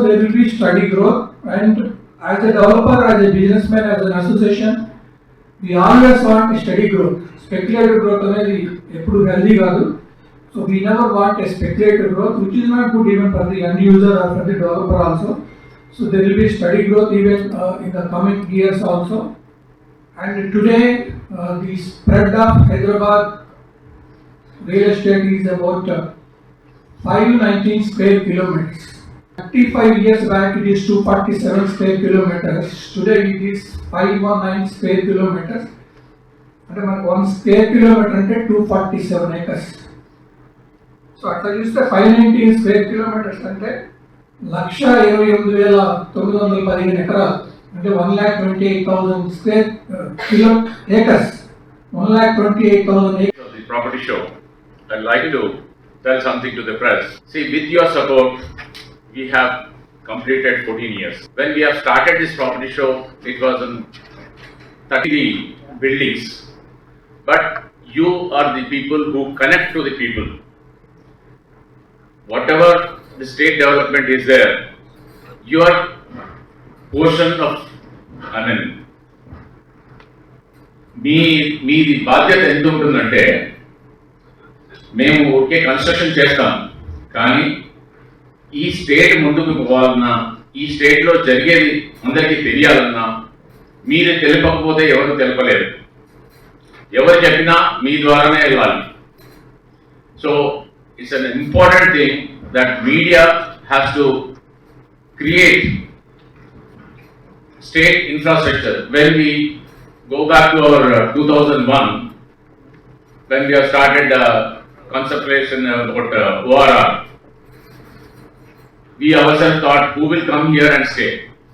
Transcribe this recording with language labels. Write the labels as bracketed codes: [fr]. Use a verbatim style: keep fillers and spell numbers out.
[en] They will be steady growth and as a developer, as a businessman, as an association we always want steady growth. Speculative growth అనేది ఎప్పుడు healthy కాదు. So we never want a speculative growth which is not good even for the end user or for the developer also. So there will be steady growth even uh, in the coming years also. And today uh, the spread of Hyderabad real estate is about uh, five hundred nineteen square kilometers. thirty-five years back it is two hundred forty-seven square kilometers. Today it is five hundred nineteen square kilometers. And one square kilometer ante two hundred forty-seven acres. So at least the five hundred nineteen square kilometers ante [te] లక్ష ఇరవై ఎనిమిది వేల తొమ్మిది వందల పదిహేను ఎకరాలు అంటే [en] One lakh twenty eight thousand square kilo acres one lakh twenty eight thousand acres. The property show, I'd like to tell something to the press. See, with your support, we have completed fourteen years. When we have started this property show, it was in thirty buildings. But you are the people who connect to the people. Whatever the state development is there, your portion of I mean [te] మీ మీది బాధ్యత ఎంత ఉంటుందంటే, మేము okay construction చేస్తాం, కానీ ఈ state ముందుకు పోవాలన్నా, ఈ స్టేట్లో జరిగేది అందరికీ తెలియాలన్నా మీరు తెలియకపోతే ఎవరు తెలపలేరు. ఎవరు చెప్పినా మీ ద్వారానే వెళ్ళాలి. [en] So it's an important thing that media has to create state infrastructure. When we go back to our uh, two thousand one, when we have started uh, consultation about uh, O R R, we ourselves thought who will come here and stay.